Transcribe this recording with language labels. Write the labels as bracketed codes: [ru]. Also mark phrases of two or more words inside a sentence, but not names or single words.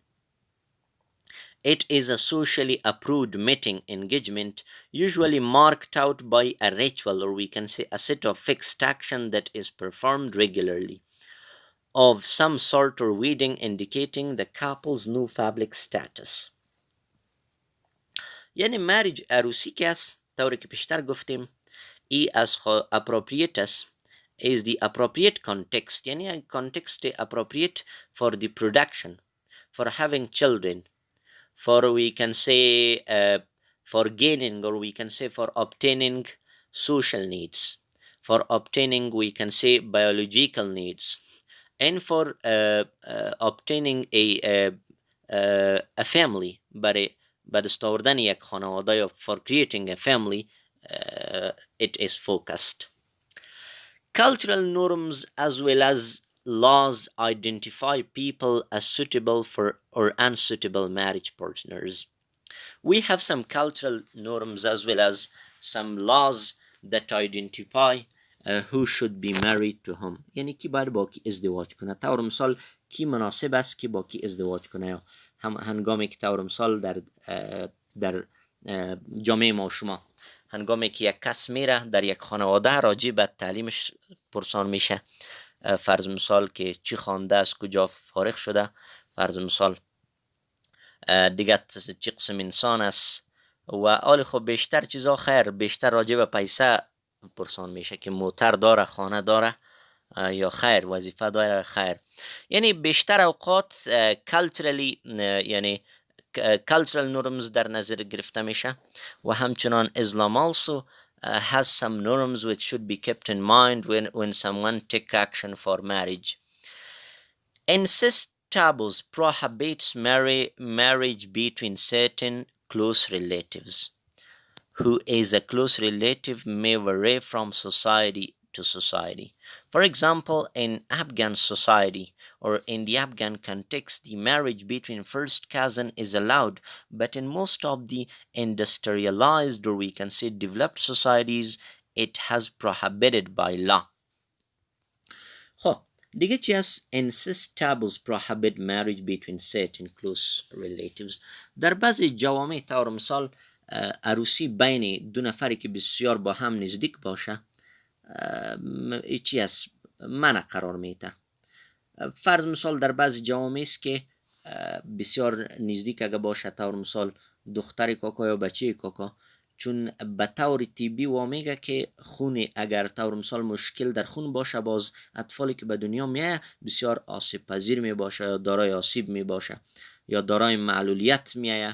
[en] It is a socially approved mating engagement, usually marked out by a ritual, or we can say a set of fixed action that is performed regularly, of some sort, or wedding, indicating the couple's new public status. [fa] یعنی marriage عروسی که است، طوری که پیشتر گفتیم، ای از appropriate است، [en] is the appropriate context، یعنی context appropriate for the production, for having children, for, we can say, for gaining, or we can say for obtaining social needs, for obtaining, we can say, biological needs, and for obtaining a family. [fa] بعد استوردن یک خانواده یا [en] for creating a family, it is focused. Cultural norms as well as laws identify people as suitable for or unsuitable marriage partners. We have some cultural norms as well as some laws that identify who should be married to whom. [fa] یعنی کی باید با کی ازدواج کنه. طور مثال کی مناسب است که با کی ازدواج کنه، یا هنگامی که طور مثال در جامعه ما شما، هنگامی که یک کس میره در یک خانواده، راجع به تعلیمش پرسان میشه. فرض مثال که چی خوانده است، کجا فارغ شده، فرض مثال دیگه چی قسم انسان است، و آل خب بیشتر چیزا خیر، بیشتر راجع به پیسه پرسان میشه که موتر داره، خانه داره یا خیر، وظیفه داره، خیر. یعنی بیشتر اوقات culturally، یعنی [en] cultural norms [fa] در نظر گرفته میشه. و همچنان [en] Islam also has some norms which should be kept in mind when someone take action for marriage. Incest taboos prohibits marriage between certain close relatives. Who is a close relative may vary from society to society. For example, in Afghan society or in the Afghan context, the marriage between first cousin is allowed, but in most of the industrialized or we can say developed societies, it has prohibited by law. [fa] خب دیگه چی هست؟ [en] incest taboos prohibit marriage between certain close relatives. [fa] در بعضی جوامع طور مثال عروسی بین دو نفری که بسیار با هم نزدیک باشه چی هست؟ منع قرار میته. فرض مثال در بعضی جوامع است که بسیار نزدیک اگه باشه طور مثال دختر کاکا یا بچه کاکا، چون به طور طبی و میگه که خون اگر طور مثال مشکل در خون باشه باز اطفالی که به دنیا میایه بسیار آسیب پذیر می باشه یا دارای آسیب می باشه یا دارای معلولیت میایه.